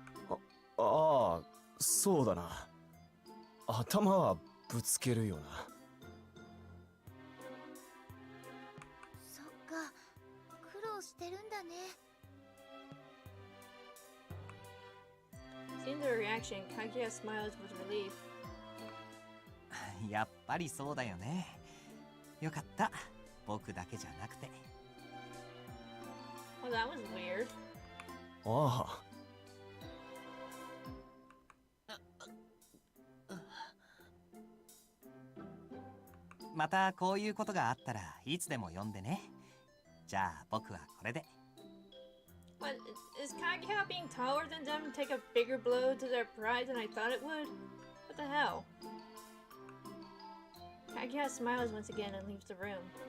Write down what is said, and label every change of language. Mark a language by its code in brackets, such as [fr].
[ja] ああ、そうだな。頭はぶつけるよな。そっか、苦労してるんだね。 [en] Seeing the reaction, Kaguya smiles with relief. [ja] やっぱりそうだよね。よかった、僕だけじゃなくて。 [en] Well, that was weird. [ja] ああ、またこういうことがあったらいつでも呼んでね。じゃあ僕はこれで。 [en] What? Is Kaguya being taller than them take a bigger blow to their pride than I thought it would? What the hell? Kaguya smiles once again and leaves the room.